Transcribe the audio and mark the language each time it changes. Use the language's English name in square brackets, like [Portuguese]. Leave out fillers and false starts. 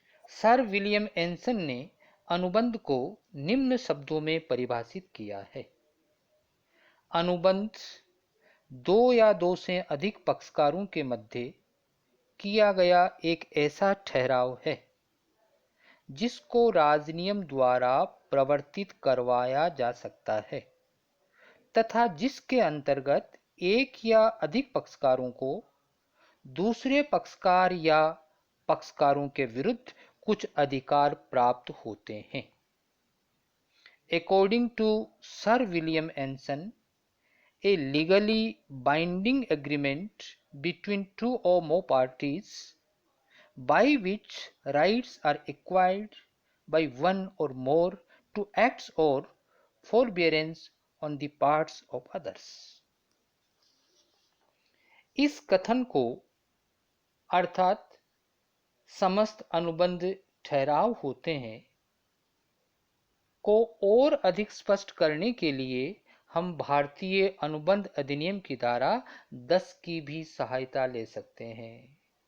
[Hindi] Sir William एंसन ने अनुबंध को निम्न शब्दों में परिभाषित किया है: अनुबंध दो या दो से अधिक पक्षकारों के मध्य किया गया एक ऐसा ठहराव है जिसको राजनियम द्वारा प्रवर्तित करवाया जा सकता है। तथा जिसके अंतर्गत एक या अधिक पक्षकारों को दूसरे पक्षकार या पक्षकारों के विरुद्ध कुछ अधिकार प्राप्त होते हैं। [English] According to Sir William Anson, a legally binding agreement between two or more parties by which rights are acquired by one or more to acts or forbearance on the parts of others। [Hindi] इस कथन को अर्थात समस्त अनुबंध ठहराव होते हैं को और अधिक स्पष्ट करने के लिए हम भारतीय अनुबंध अधिनियम की धारा 10 की भी सहायता ले सकते हैं।